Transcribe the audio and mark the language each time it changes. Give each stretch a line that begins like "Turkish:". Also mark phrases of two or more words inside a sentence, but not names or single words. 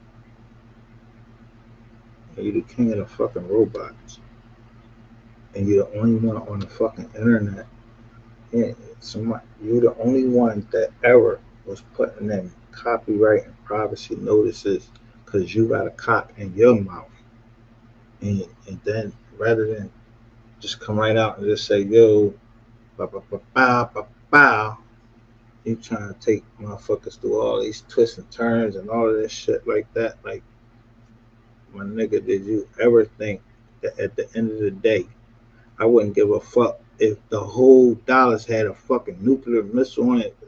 English: You the king of the fucking robots, and you're the only one on the fucking internet. Yeah, you're the only one that ever was putting in copyright and privacy notices because you got a cock in your mouth, and then rather than just come right out and just say yo, ba ba ba ba ba ba, you trying to take motherfuckers through all these twists and turns and all of this shit like that. Like, my nigga, did you ever think that at the end of the day, I wouldn't give a fuck if the whole Dallas had a fucking nuclear missile on it?